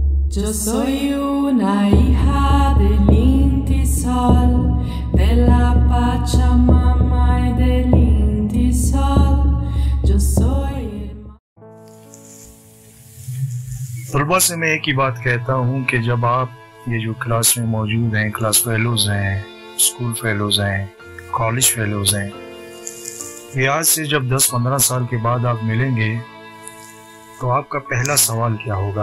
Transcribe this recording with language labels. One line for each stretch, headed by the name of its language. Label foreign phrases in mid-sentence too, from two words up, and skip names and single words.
Spanish: Yo soy una hija del Inti Sol, de la Pachamama y del Inti Sol. Yo soy
Hindi: तलबा से मैं एक ही बात कहता हूँ कि जब आप ये जो क्लास में मौजूद हैं,
English: class fellows
Hindi: हैं,
English: school fellows
Hindi: हैं,
English: college fellows
Hindi: हैं, ये आज से जब 10-15 साल के बाद आप मिलेंगे तो आपका पहला सवाल क्या होगा?